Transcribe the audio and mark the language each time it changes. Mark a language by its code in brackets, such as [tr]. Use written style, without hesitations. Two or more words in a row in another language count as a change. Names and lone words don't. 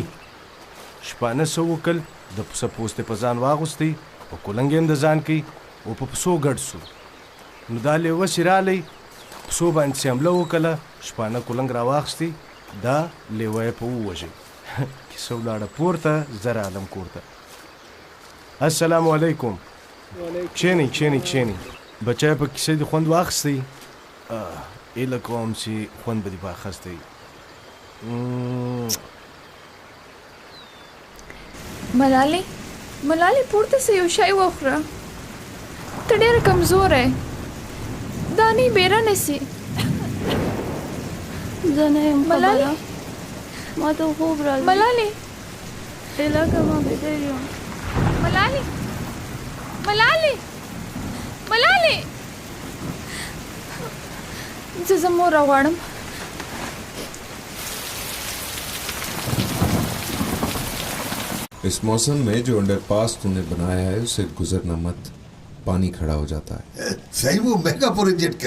[ps] شپانه څه وکړل، د پسه پوست یې په ځان واغوستی، په کولنګ یې هم د ځان کوي او په پسو ګډ سو. نو دا لیوه چې رالی پسو باندې چې حمله وکړله، شپانه کولنګ راواخیستی، دا لیوه یې په ووژی. کیسه ولاړه پورته، زر عالم کورته. [ar] السلام عليكم [ps] کښېنئ بچای په کیسې د خوند واخیستی ایله کوم چې خوند به دې په اخیستی ملالۍ پورته سه یو شی وخوره ته ډېره کمزوره یې دا نه بیره نیسي زه نه یم ملالۍ ما ته خوب راځي ملالۍ علاقه ما بیدار یم ملالۍ زه مور راغواړم [hi] इस मौसम में जो अंडरपास तूने बनाया है उसे गुजरना मत, पानी खड़ा हो जाता है। सही वो महंगा प्रोजेक्ट